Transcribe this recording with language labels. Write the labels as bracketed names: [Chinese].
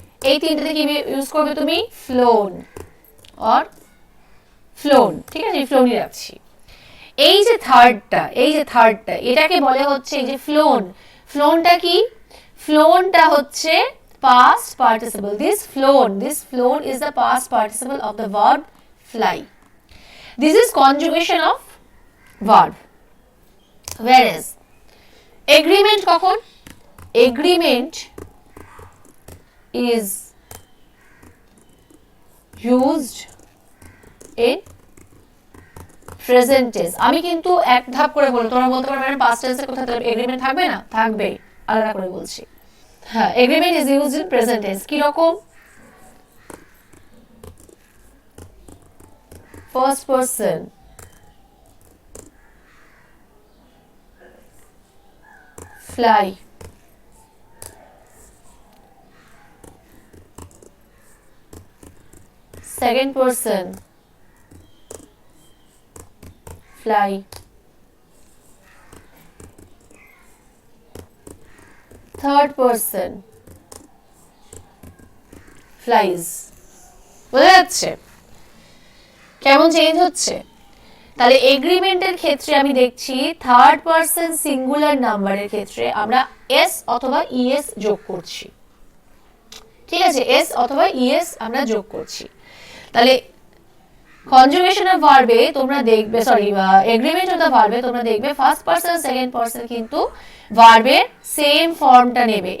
[Bangla] এই তিনটাতে কি ইউজ করবে তুমি, ফ্লোন অর ফ্লোন। ঠিক আছে, ফ্লোনই রাখছি। এই যে থার্ডটা, এটাকে বলে হচ্ছে এই যে ফ্লোন। ফ্লোনটা কি, ফ্লোনটা হচ্ছে past participle. [English] This flown is the past participle of the verb fly. This is conjugation of verb. Whereas agreement কখন, agreement is used in present tense. [Bangla] আমি কিন্তু এক ধাপ করে বলবো, তোমরা বলতে পারবে ম্যাডাম পাস্ট টেন্সে কোথায় এগ্রিমেন্ট থাকবে না? থাকবে, আলাদা করে বলছি। হ্যাঁ, [English] Agreement is used in present tense. [Bangla] কি রকম? [English] First person, fly, second person, fly, third person, flies। [Bangla] বোঝা যাচ্ছে কেমন চেঞ্জ হচ্ছে? তাহলে এগ্রিমেন্টের ক্ষেত্রে আমি দেখছি থার্ড পারসন সিঙ্গুলার নাম্বারের ক্ষেত্রে আমরা এস অথবা ইএস যোগ করছি। ঠিক আছে, এস অথবা ইএস আমরা যোগ করছি। তাহলে কনজুগেশন অফ ভার্বে তোমরা দেখবে, সরি এগ্রিমেন্ট অফ দ্য ভার্বে তোমরা দেখবে ফার্স্ট পারসন সেকেন্ড পারসন কিন্তু ভার্বের সেম ফর্মটা নেবে।